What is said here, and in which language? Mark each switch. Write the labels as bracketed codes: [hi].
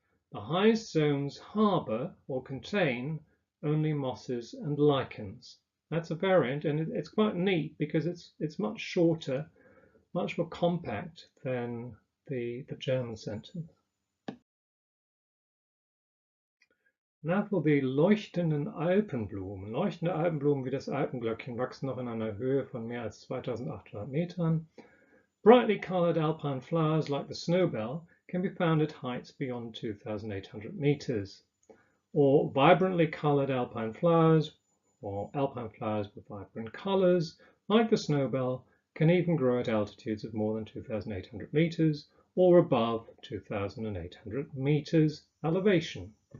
[en] The highest zones harbour or contain only mosses and lichens. That's a variant, and it's quite neat because it's much shorter, much more compact than the German sentence. Now for [de] die leuchtenden Alpenblumen. Leuchtende Alpenblumen wie das Alpenglöckchen wachsen noch in einer Höhe von mehr als 2800 Metern. [en] Brightly colored alpine flowers like the snowbell can be found at heights beyond 2,800 meters. Or vibrantly colored alpine flowers, or alpine flowers with vibrant colors like the snowbell, can even grow at altitudes of more than 2,800 meters or above 2,800 meters elevation.